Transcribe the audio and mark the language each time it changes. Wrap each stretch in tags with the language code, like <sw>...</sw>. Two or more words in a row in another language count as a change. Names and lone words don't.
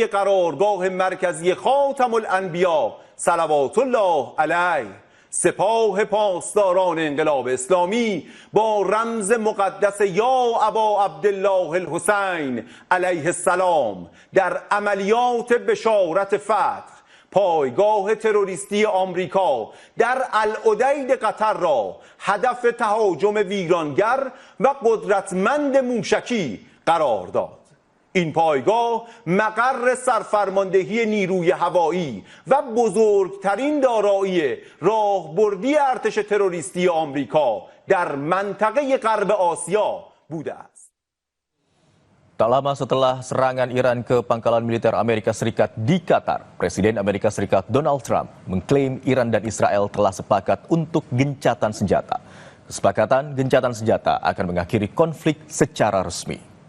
<fa>قرارگاه مرکزی خاتم الانبیا</fa> <ar>صلوات الله علیه</ar> <fa>سپاه پاسداران انقلاب اسلامی با رمز مقدس</fa> <ar>یا ابا عبدالله الحسین علیه السلام</ar> <fa>در عملیات بشارت فتح پایگاه تروریستی آمریکا در العدید قطر را هدف تهاجم ویرانگر و قدرتمند موشکی قرار داد. این پایگاه مقر سرفرماندهی نیروی هوایی و بزرگترین دارایی راهبردی ارتش تروریستی آمریکا در منطقه غرب آسیا بوده است.</fa> <id>Tak lama setelah serangan Iran ke pangkalan militer Amerika Serikat di Qatar, Presiden Amerika Serikat Donald Trump mengklaim Iran dan Israel telah sepakat untuk gencatan senjata. Kesepakatan gencatan senjata akan mengakhiri konflik secara resmi.</id>